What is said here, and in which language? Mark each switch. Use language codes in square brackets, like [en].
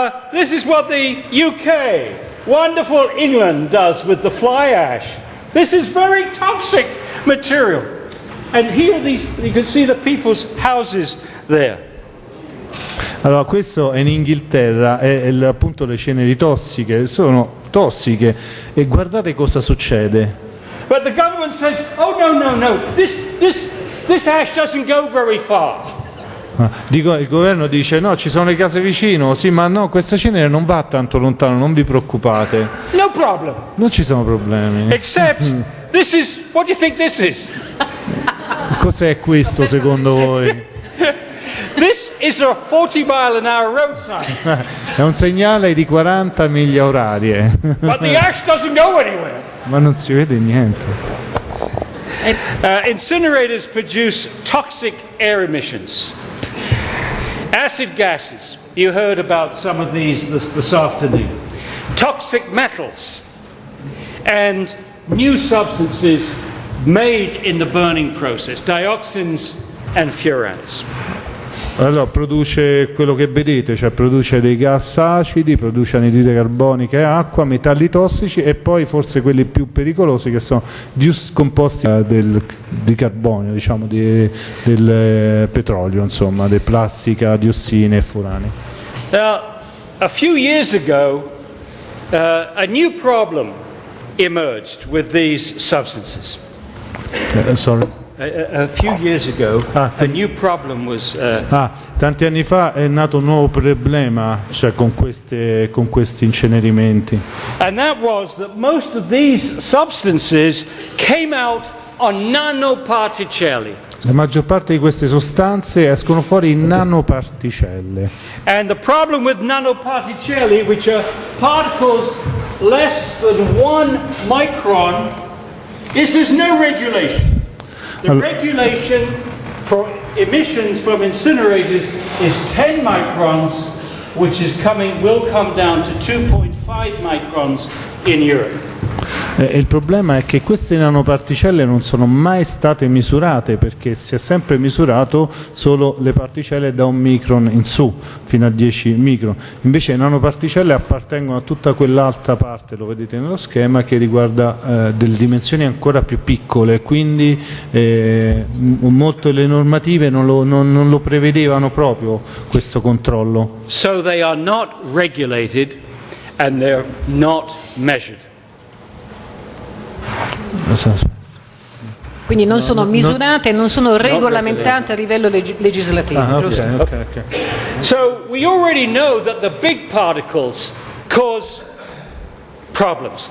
[en] This is what the UK, wonderful England, does with the fly ash. This is very toxic material. And here you can see the people's houses there. [it] Allora, questo è in Inghilterra, appunto le ceneri tossiche, sono tossiche, e guardate cosa succede. [en] But the government says, oh no, this ash doesn't go very far. [it] Il governo dice no, ci sono le case vicino, sì, ma no, questa cenere non va tanto lontano, non vi preoccupate. [en] No problem. [it] Non ci sono problemi. [en] Except, this is, what do you think this is? [it] Cos'è questo secondo voi? [en] This is a 40 mile an hour road sign. [it] È un segnale di 40 miglia orarie. [en] But the ash doesn't go anywhere. [it] Ma non si vede niente. [en] Incinerators produce toxic air emissions. Acid gases, you heard about some of these this afternoon. Toxic metals and new substances made in the burning process, dioxins and furans. [it] Allora, produce quello che vedete, cioè produce dei gas acidi, produce anidride carbonica e acqua, metalli tossici e poi forse quelli più pericolosi che sono composti di carbonio, diciamo, del petrolio, insomma, di plastica, diossine e furani. [en] Now, a few years ago, a new problem emerged with these substances. Sorry. A few years ago, a new problem was... [it] tanti anni fa è nato un nuovo problema, cioè con questi incenerimenti. [en] And that was that most of these substances came out on nanoparticelli. [it] La maggior parte di queste sostanze escono fuori in nanoparticelle. [en] And the problem with nanoparticelli, which are particles less than 1 micron, is there's no regulation. The regulation for emissions from incinerators is 10 microns, which will come down to 2.5 microns in Europe. [it] Il problema è che queste nanoparticelle non sono mai state misurate, perché si è sempre misurato solo le particelle da 1 micron in su, fino a 10 micron. Invece le nanoparticelle appartengono a tutta quell'altra parte, lo vedete nello schema, che riguarda delle dimensioni ancora più piccole, quindi molte le normative non lo prevedevano proprio questo controllo. [en] So they are not regulated and they're not measured. [it] Quindi non sono misurate e non sono regolamentate a livello legislativo, giusto? [en] Okay. So we already know that the big particles cause problems.